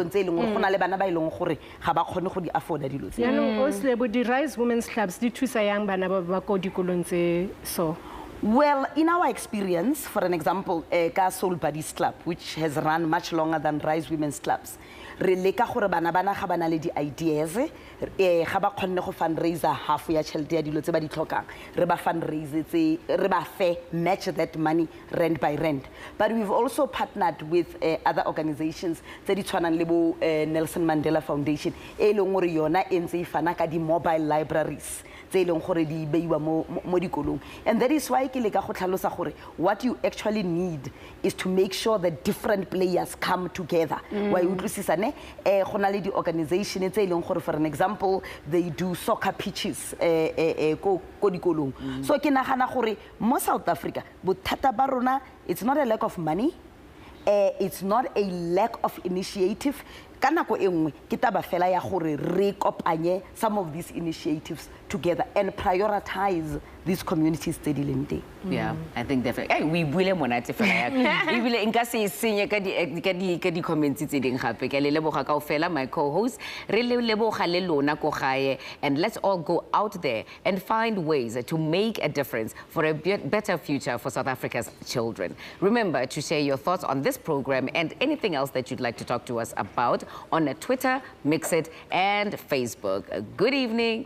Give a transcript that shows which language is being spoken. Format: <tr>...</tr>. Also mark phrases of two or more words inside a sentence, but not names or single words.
<en>Rise Women's Clubs, well, in our experience, for an example, Soul Buddies Club, which has run much longer than Rise Women's Clubs,</en> <tn>re leka gore bana ga bana le di-ideas ga ba kgonne go fundraiser half ya tšhelete ya dilo tse ba di tlhokang re ba fundraise re ba fe</tn> <en>match that money rent by rent. But we've also partnered with other organizations</en> <tn>tse di tshwanang le bo Nelson Mandela Foundation e leng gore yona e ntse e fana ka di-mobile libraries tse leng gore di beiwa mo dikolong.</tn> <en>And that is why</en> <tn>ke le ka go tlhalosa gore</tn> <en>what you actually need is to make sure that different players come together.</en> <tn>Wa utlwisisa ne go na le di-organization tse leng gore</tn> <en>for an example they do soccer pitches</en> <tn>ko dikolong. So ke nagana gore mo South Africa bothata ba rona</tn> <en>it's not a lack of money, it's not a lack of initiative.</en> <tn>Ka nako e nngwe ke taba fela ya gore re kopanye</tn> <en>some of these initiatives together and prioritize these communities</en> <tn>tse di leng teng.</tn> <en>Yeah, I think definitely.</en> <tn>Hey, we buile monate fela ya. E bile nka se senye ka di comments tse ding gape ke le leboga kaofela</tn> <en>my co-host</en> <tn>re le leboga le lona ko gae,</tn> <en>and let's all go out there and find ways to make a difference for a better future for South Africa's children. Remember to share your thoughts on this program and anything else that you'd like to talk to us about on Twitter, Mixit, and Facebook. Good evening.</en>